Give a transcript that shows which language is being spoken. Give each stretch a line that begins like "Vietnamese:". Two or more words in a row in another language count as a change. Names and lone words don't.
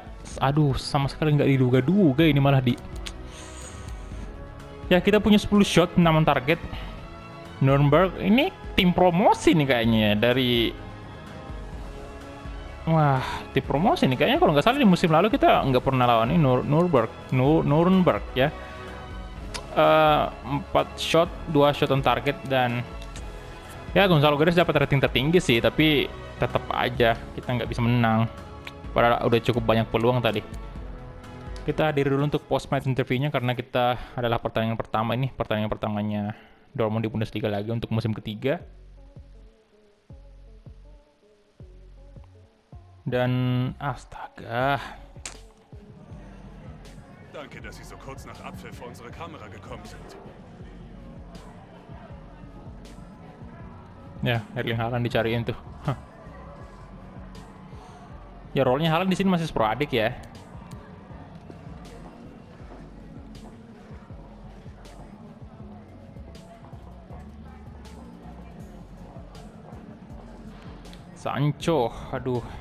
Indonesian: Aduh, sama sekali nggak diduga-duga ini malah di... Ya, kita punya 10 shot, 6 target. Nuremberg, ini tim promosi nih kayaknya ya, dari... Wah, tim promosi nih kayaknya kalau nggak salah di musim lalu kita nggak pernah lawan ini Nuremberg ya. 4 shot, 2
English: shot on target
Indonesian: dan ya Gonzalo Guedes dapat rating tertinggi sih, tapi tetap aja kita nggak bisa menang. Padahal udah cukup banyak peluang tadi. Kita hadir dulu untuk
English: post match interviewnya
Indonesian: karena kita adalah pertandingan pertamanya Dortmund di Bundesliga lagi untuk musim ketiga. Dan astaga.
German: Danke, dass Sie so kurz nach Abpfiff vor unsere Kamera gekommen sind.
Indonesian: Ya, Erling Haaland dicariin tuh. Hah. Ya role-nya Haaland di sini masih sporadik ya. Sancho, aduh.